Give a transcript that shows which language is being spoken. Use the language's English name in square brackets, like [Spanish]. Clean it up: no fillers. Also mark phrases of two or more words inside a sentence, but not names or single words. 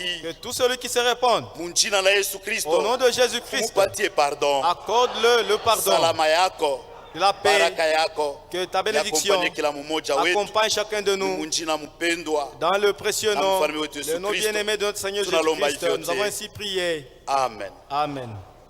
[French] Que tout celui qui se répand [Swahili] mjina la Yesu [French] au nom [Swahili] Kristo [French] de Jésus-Christ, [Swahili] umupatie pardon. [French] accorde-le le pardon, [Swahili] Salama yako, [French] de la paix, [Swahili] baraka yako [French] que ta bénédiction [Swahili] yakompanye kila mmoja wetu. [French] accompagne chacun de nous. [Swahili] Mjina mpendwa. [French] Dans le précieux nom, [Swahili] Mfalme wetu Yesu [French] le nom [Swahili] Kristo, [French] bien-aimé de notre Seigneur [Swahili] tunalomba [French] Jésus-Christ, [Swahili] hivyo [French] nous avons [Swahili] yote. [French] ainsi prié. [Swahili] Amen. [French] Amen.